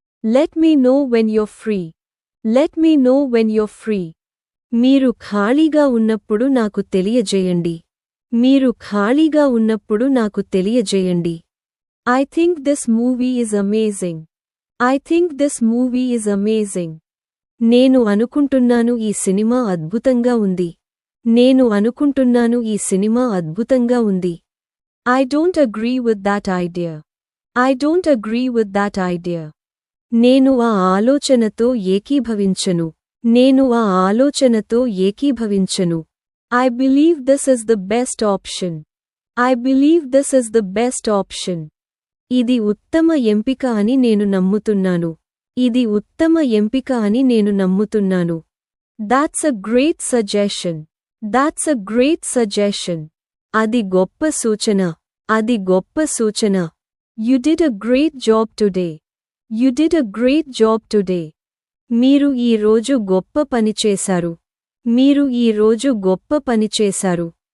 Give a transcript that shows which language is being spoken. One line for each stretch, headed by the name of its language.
English: Let me know when you're free. Let me know when you're free.
Telugu: మీరు ఖాళీగా ఉన్నప్పుడు నాకు తెలియజేయండి. మీరు ఖాళీగా ఉన్నప్పుడు నాకు తెలియజేయండి.
English: I think this movie is amazing. I think this movie is amazing.
Telugu: నేను అనుకుంటున్నాను ఈ సినిమా అద్భుతంగా ఉంది. నేను అనుకుంటున్నాను ఈ సినిమా అద్భుతంగా ఉంది.
English: I don't agree with that idea. I don't agree with that idea.
Telugu: నేను ఆ ఆలోచనతో ఏకీభవించను. నేను ఆ ఆలోచనతో ఏకీభవించను.
English: I believe this is the best option. I believe this is the best option.
Telugu: ఇది ఉత్తమ ఎంపిక అని నేను నమ్ముతున్నాను. ఇది ఉత్తమ ఎంపిక అని నేను నమ్ముతున్నాను.
English: That's a great suggestion. That's a great suggestion.
Telugu: అది గొప్ప సూచన. అది గొప్ప సూచన.
English: You did a great job today. You did a great job today.
Telugu: మీరు ఈ రోజు గొప్ప పని చేశారు. మీరు ఈ రోజు గొప్ప పని చేశారు.